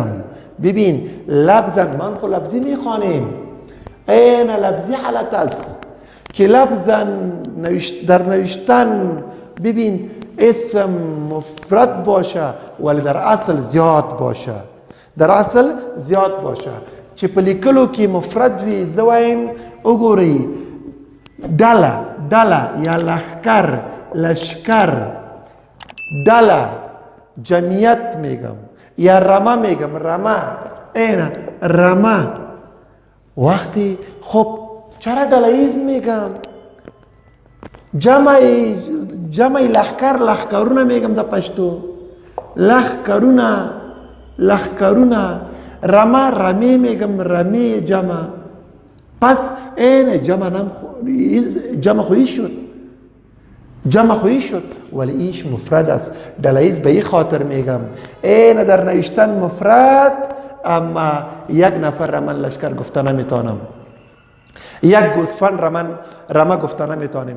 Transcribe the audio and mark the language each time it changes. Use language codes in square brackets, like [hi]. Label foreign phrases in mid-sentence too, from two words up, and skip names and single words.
[fa] ببین لفظا، من خود لفظی میخوانیم. این لفظی حالت است که لفظا در نوشتن ببین اسم مفرد باشه ولی در اصل زیاد باشه، در اصل زیاد باشه. [ps] چې په لیکلو کې مفرد وي زه وایم وګورئ ډله، ډله یا لښکر، لشکر، ډله، [fa] جمعیت میگم یا رمه میگم، رمه. این رمه. وقتی خب چرا ډله‌ایز میگم؟ [ps] جمع لښکر، لښکرونه میگم د پښتو، لښکرونه، لښکرونه. [fa] رمه، رمه میگم، رمه جمع. پس این جمع خویی شد، جمع خویی شد ولی ایش مفرد است. ډله‌ایز به این خاطر میگم این در نوشتن مفرد، اما یک نفر را من لشکر گفته نمیتونم، یک گوسفند را من رمه گفته نمیتونیم.